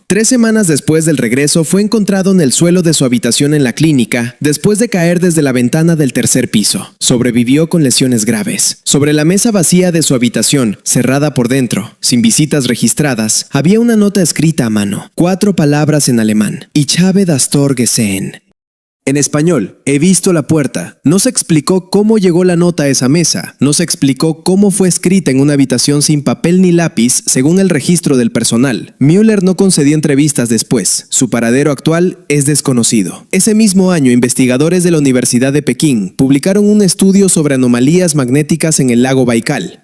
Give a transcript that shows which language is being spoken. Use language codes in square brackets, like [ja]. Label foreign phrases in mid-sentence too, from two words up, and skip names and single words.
[es] 3 semanas después del regreso fue encontrado en el suelo de su habitación en la clínica después de caer desde la ventana del 3er piso. Sobrevivió con lesiones graves. Sobre la mesa vacía de su habitación, cerrada por dentro, sin visitas registradas, había una nota escrita a mano. 4 palabras en alemán. [de] Ich habe das Tor gesehen. [es] En español, he visto la puerta. No se explicó cómo llegó la nota a esa mesa. No se explicó cómo fue escrita en una habitación sin papel ni lápiz, según el registro del personal. Müller no concedió entrevistas después. Su paradero actual es desconocido. Ese mismo año, investigadores de la Universidad de Pekín publicaron un estudio sobre anomalías magnéticas en el lago Baikal.